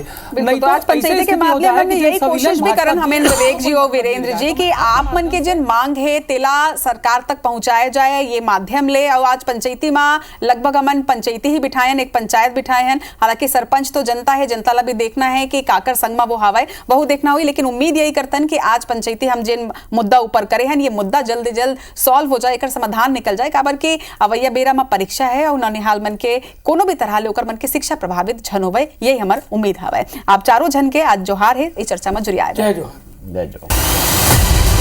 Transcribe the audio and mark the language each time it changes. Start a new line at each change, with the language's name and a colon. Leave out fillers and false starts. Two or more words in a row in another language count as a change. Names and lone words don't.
Chhattisgarhi: नहीं तो आज पंचायती के मामले में यही कोशिश भी करन हमें विवेक जी और वीरेंद्र जी कि आप मन के जिन मांग है तेला सरकार तक पहुंचाया जाए, ये माध्यम ले। और आज पंचायती में लगभग हमन पंचायती ही बिठाएन, एक पंचायत बिठाए हैं। हालांकि सरपंच तो जनता है, जनता ला भी देखना है कि काकर संग में वो हवाए बहु देखना हुई। लेकिन उम्मीद यही करतन कि आज पंचायती हम जिन मुद्दा ऊपर करे हैं, ये मुद्दा जल्द से जल्द सॉल्व हो जाए, एक समाधान निकल जाए। काबर के अवैया बेरा में परीक्षा है और ननिहाल मन के कोनो भी तरह ले ओकर मन के शिक्षा प्रभावित झन होवे, यही हमार उम्मीद हवे। आप चारों झन के आज जोहार है इस चर्चा में जुड़िया। जय जोहार। जय जोहार।